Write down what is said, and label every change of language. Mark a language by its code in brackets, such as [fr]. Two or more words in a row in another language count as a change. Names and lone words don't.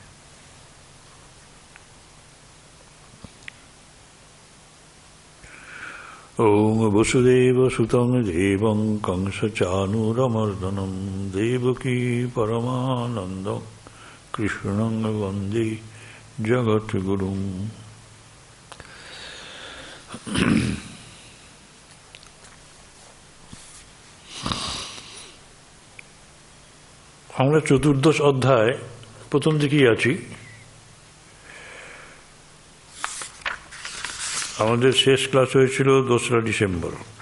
[sa] ॐ वसुदेवसुतं देवं कंसचाणूरमर्दनं देवकी परमानन्दं कृष्णं वन्दे जगद्गुरुम्। [bn] আমরা চতুর্দশ অধ্যায় প্রথম দিকেই আছি। আমাদের শেষ ক্লাস হয়েছিল 2রা ডিসেম্বর।